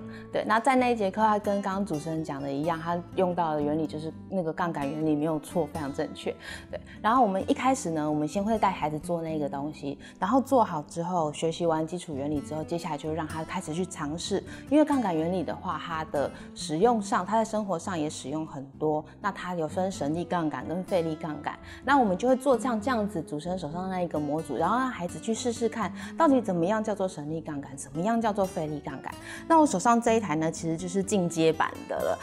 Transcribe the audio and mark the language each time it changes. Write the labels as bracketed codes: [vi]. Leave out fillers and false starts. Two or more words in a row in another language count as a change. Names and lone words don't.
[zh] 對，那在那一節課，它跟剛剛主持人講的一樣，它用到的原理就是那個槓桿原理沒有錯，非常正確。對，然後我們一開始呢，我們先會帶孩子做那個東西，然後做好之後，學習完基礎原理之後，接下來就讓他開始去嘗試。因為槓桿原理的話，它的使用上，它在生活上也使用很多。那它有分省力槓桿跟費力槓桿。那我们就会做这样子主持人手上的那一个模组，然后让孩子去试试看，到底怎么样叫做省力杠杆，怎么样叫做费力杠杆。那我手上这一台呢，其实就是进阶版的了。